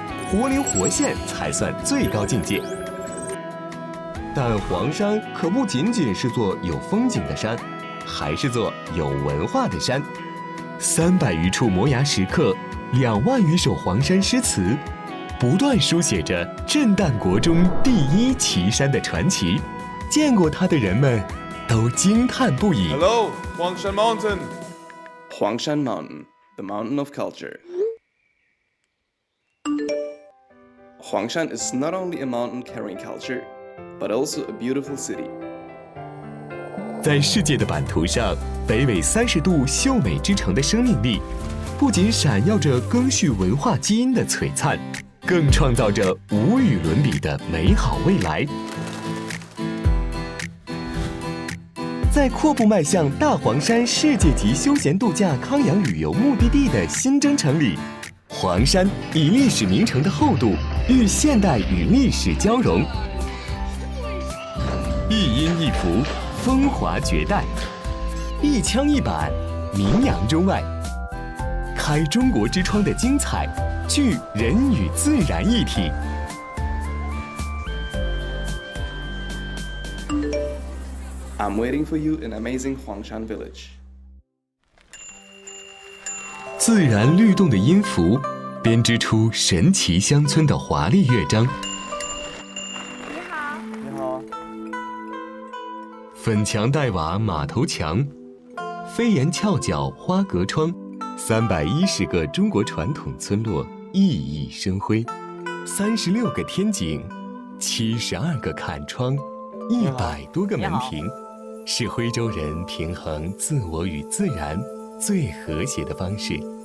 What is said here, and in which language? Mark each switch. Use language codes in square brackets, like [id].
[zh] 活灵活现才算最高境界。但黄山可不仅仅是座有风景的山，还是座有文化的山。 300余处摩崖石刻，2万余首黄山诗词，不断书写着震旦国中第一奇山的传奇。见过它的人们都惊叹不已。 [en] Hello, Huangshan Mountain. Huangshan Mountain, the mountain of culture. Huangshan is not only a mountain carrying culture, but also a beautiful city. [zh] 在世界的版图上，北纬30度秀美之城的生命力，不仅闪耀着赓续文化基因的璀璨，更创造着无与伦比的美好未来。在阔步迈向大黄山世界级休闲度假康养旅游目的地的新征程里，黄山以历史名城的厚度与现代与历史交融，一音一符，风华绝代；一腔一板，名扬中外。开中国之窗的精彩，聚人与自然一体。 [en] I'm waiting for you in amazing Huangshan Village. [zh] 自然律动的音符，编织出神奇乡村的华丽乐章。你好。你好。粉墙黛瓦马头墙，飞檐翘角花格窗，310个中国传统村落熠熠生辉，36个天井，72个坎窗，100多个门庭，是徽州人平衡自我与自然最和谐的方式。